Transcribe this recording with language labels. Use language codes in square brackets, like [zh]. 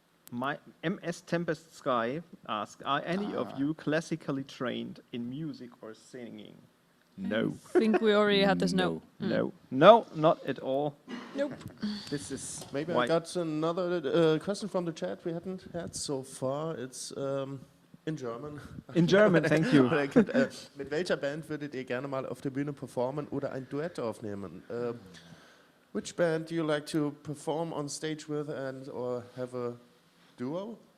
[en] My MS Tempest Sky asks, are any of you classically trained in music or singing? No. I think we already had this. No. No. No, not at all. Nope. This is Maybe why. I got another question from the chat we hadn't had so far. It's in German. In German, thank you. [de] Mit welcher Band würdet ihr gerne mal auf der Bühne performen oder ein Duett aufnehmen? [en] Which band do you like to perform on stage with and or have a duo?